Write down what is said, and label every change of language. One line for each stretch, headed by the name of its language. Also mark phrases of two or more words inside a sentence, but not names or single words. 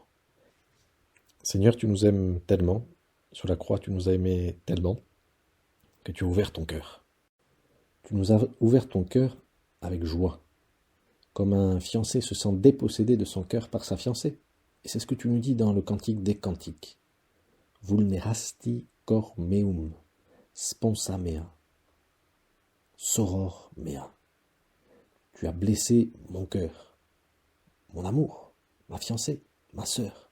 French: Seigneur, tu nous aimes tellement, sur la croix tu nous as aimés tellement, que tu as ouvert ton cœur. Tu nous as ouvert ton cœur avec joie, comme un fiancé se sent dépossédé de son cœur par sa fiancée. Et c'est ce que tu nous dis dans le Cantique des Cantiques.
Latin: Vulnerasti cor meum, sponsa mea, soror mea.
French: Tu as blessé mon cœur, mon amour, ma fiancée, ma sœur.